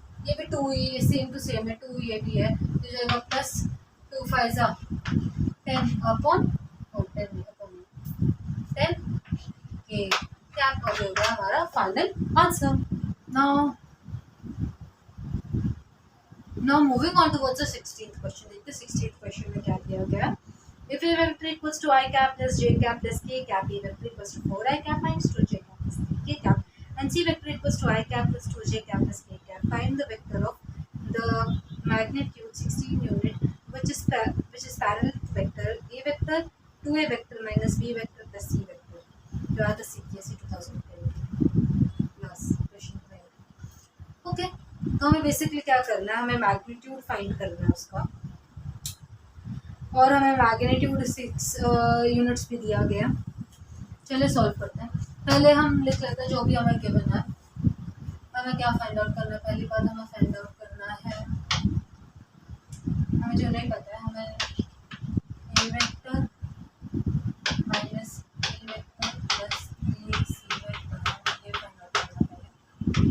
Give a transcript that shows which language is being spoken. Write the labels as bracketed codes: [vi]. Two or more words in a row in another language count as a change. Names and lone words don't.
[hi] ये भी 2 ही [en] same to same [hi] है, 2 ये भी है, तो जाएगा प्लस 2 5 जा 10/10 के कैप हो गया हमारा [en] final answer. now moving on towards the 16th question. [hi] देखते 16th क्वेश्चन में क्या दिया गया. [en] If A vector equals to I cap plus J cap plus K cap, A vector equals to 4I cap minus 2J cap plus 3K cap, and C vector equals to I cap plus 2J cap plus K cap. Find the vector of the magnitude 16 unit which is parallel to vector A vector 2A vector minus B vector plus C vector. You are the CPSC 2020 class question. [hi] Okay, तो हमें बेसिकली क्या करना है, हमें [en] magnitude find [hi] करना है उसका, और हमें [en] magnitude 6 units [hi] भी दिया गया. चलिए सॉल्व करते हैं. पहले हम लिख लेते हैं जो भी हमें गिवन है. हमें क्या [en] find out [hi] करना है, पहली बात हमें [en] find out [hi] करना है, हमें जो नहीं पता है हमें [en] A vector minus B vector plus 3c vector [hi] ये [en] find out [hi] करना है.